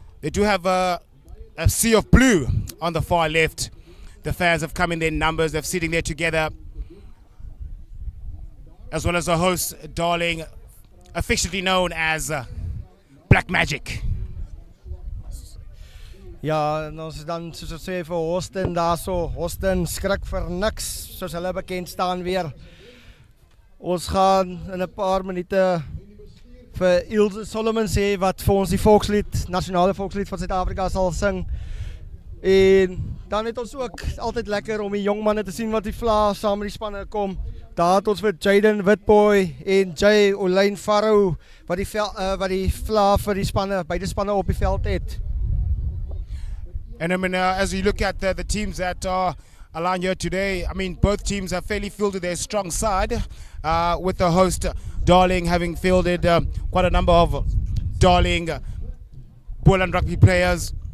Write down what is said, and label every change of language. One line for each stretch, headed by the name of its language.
English: They do have a sea of blue on the far left. The fans have come in their numbers. They're sitting there together. As well as the host, Darling, affectionately known as Black Magic.
Afrikaans: Ja, en ons dan soos ons sê vir Hawston daarso, Hawston skrik vir niks, soos hulle bekend staan weer. Ons gaan in 'n paar minute vir Ilse Solomon sê wat vir ons die volkslied, nasionale volkslied van Suid-Afrika sal sing. En dan het ons ook altyd lekker om die jong manne te sien wat die vla saam met die spanne kom. Daar het ons vir Jaden Witboy en Jay Olain Farrow wat die vla vir die spanne, beide spanne op die veld het.
English: And I mean, as you look at the teams that are aligned here today, I mean, both teams have fairly fielded their strong side, with the host, Darling, having fielded quite a number of Darling Boland rugby players.